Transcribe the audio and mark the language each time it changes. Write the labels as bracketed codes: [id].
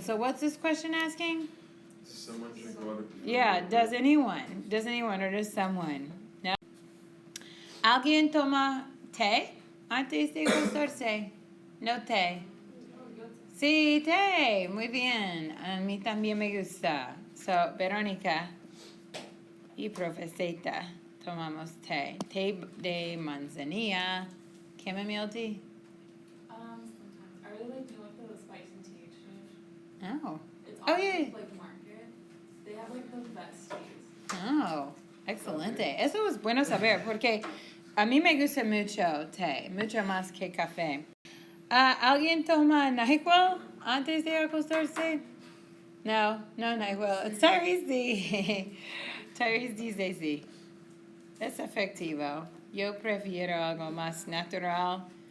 [en] So what's this question asking? Someone drink water. Yeah, does anyone? Does anyone or does someone? No? [es] ¿Alguien toma té antes de acostarse? No té. Sí, té. Muy bien. A mí también me gusta. So, Verónica y Profeseta tomamos té. Té de manzanilla. [en] Chamomile tea? Sometimes. I really like the spice and tea exchange. Oh. It's Oh, off yeah. of, like, market. They have like the best teas. [es] Oh, excelente. Eso es bueno saber porque a mí me gusta mucho té, mucho más que café. ¿Alguien toma NyQuil antes de acostarse? No NyQuil. Tyrese Tyrese dice sí. Es efectivo. Yo prefiero algo más natural